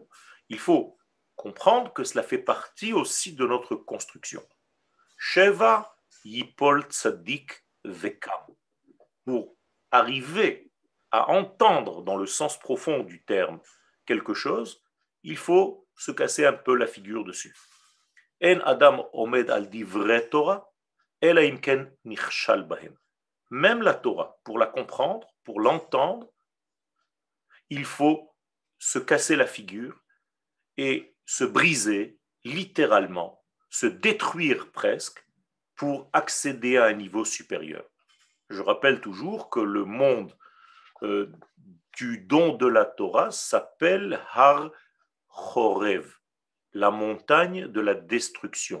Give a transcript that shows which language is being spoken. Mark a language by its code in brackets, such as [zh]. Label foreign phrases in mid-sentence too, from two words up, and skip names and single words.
[fr] Il faut comprendre que cela fait partie aussi de notre construction. [he] שבע יפול צדיק וקם. [fr] Pour arriver à entendre dans le sens profond du terme quelque chose, il faut se casser un peu la figure dessus. [he] אין אדם עומד על דברי תורה, אלא אם כן נכשל בהם. [fr] Même la Torah, pour la comprendre, pour l'entendre, il faut se casser la figure et se briser littéralement, se détruire presque pour accéder à un niveau supérieur. Je rappelle toujours que le monde du don de la Torah s'appelle Har Chorev, la montagne de la destruction.